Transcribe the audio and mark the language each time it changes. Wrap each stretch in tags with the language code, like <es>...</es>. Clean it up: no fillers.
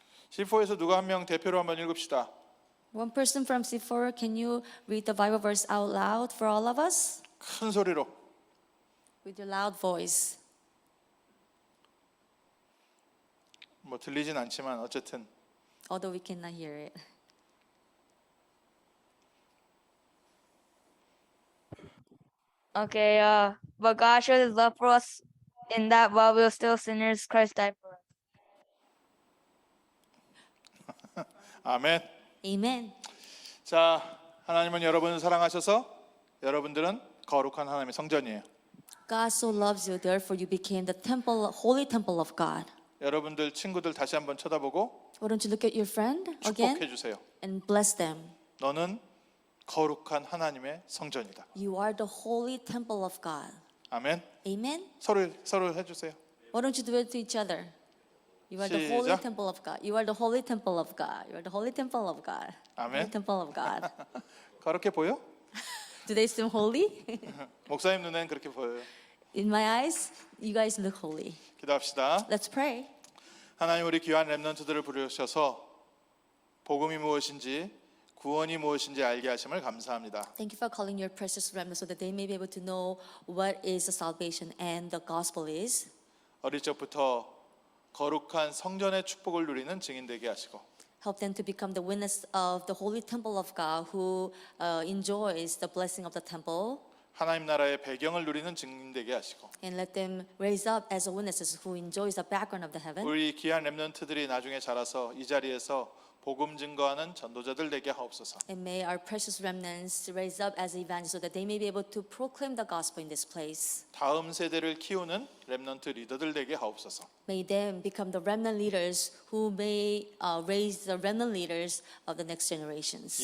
<ko>C4에서 누가 한 명 대표로 한번 읽읍시다.</ko> <en>One person from C4, can you read the Bible verse out loud for all of us?</en> <ko>큰 소리로.</ko> <en>With your loud voice.</en> <ko>뭐 들리진 않지만 어쨌든</ko> <en>Although we cannot hear it. Okay, but God showed His love for us in that while we were still sinners, Christ died for us.</en> <ko>아멘.</ko> <en>Amen.</en> <ko>자, 하나님은 여러분을 사랑하셔서 여러분들은 거룩한 하나님의 성전이에요.</ko> <en>God so loves you, therefore you became the temple, holy temple of God.</en> <ko>여러분들 친구들 다시 한번 쳐다보고</ko> <en>Why don't you look at your friend again</en> <ko>축복해 주세요.</ko> <en>and bless them?</en> <ko>너는 거룩한 하나님의 성전이다.</ko> <en>You are the holy temple of God.</en> <ko>아멘.</ko> <en>Amen.</en> <ko>서로 해주세요.</ko> <en>Why don't you do it to each other? You are the holy</en> <ko>시작.</ko> <en>temple of God. You are the holy temple of God. You are the holy temple of God.</en> <ko>아멘.</ko> <en>Holy temple of God.</en> <ko>그렇게 보여?</ko> <en>Do they seem holy?</en> <ko>목사님 눈에는 그렇게 보여요.</ko> <en>In my eyes, you guys look holy.</en> <ko>기도합시다.</ko> <en>Let's pray.</en> <ko>하나님 우리 귀한 렘넌트들을 부르셔서 복음이 무엇인지 구원이 무엇인지 알게 하심을 감사합니다.</ko> <en>Thank you for calling your precious remnants so that they may be able to know what is the salvation and the gospel is.</en> <ko>어릴 적부터 거룩한 성전의 축복을 누리는 증인 되게 하시고</ko> <en>Help them to become the witness of the holy temple of God who enjoys the blessing of the temple.</en> <ko>하나님 나라의 배경을 누리는 증인 되게 하시고</ko> <en>And let them raise up as witnesses who enjoys the background of the heaven.</en> <ko>우리 귀한 렘넌트들이 나중에 자라서 이 자리에서 복음 증거하는 전도자들 되게 하옵소서.</ko> <en>And may our precious remnants raise up as evangelists so that they may be able to proclaim the gospel in this place.</en> <ko>다음 세대를 키우는 렘넌트 리더들 되게 하옵소서.</ko> <en>May them become the remnant leaders who may raise the remnant leaders of the next generations.</en>